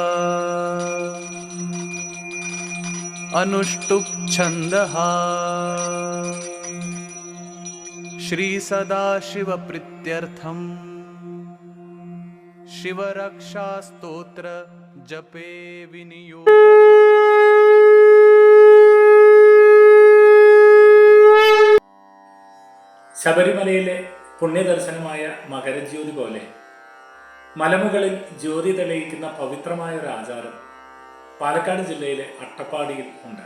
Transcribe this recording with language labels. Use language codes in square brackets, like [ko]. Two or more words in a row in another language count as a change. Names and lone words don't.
[sa] अनुष्टुप् छन्दः श्री सदाशिव प्रीत्यर्थम् शिवरक्षास्तोत्र जपे विनियोग। [ml] ശബരിമലയിലെ പുണ്യദർശനമായ മകരജ്യോതി പോലെ മലമുകളിൽ ജ്യോതി തെളിയിക്കുന്ന പവിത്രമായ ഒരു ആചാരം പാലക്കാട് ജില്ലയിലെ അട്ടപ്പാടിയിൽ ഉണ്ട്.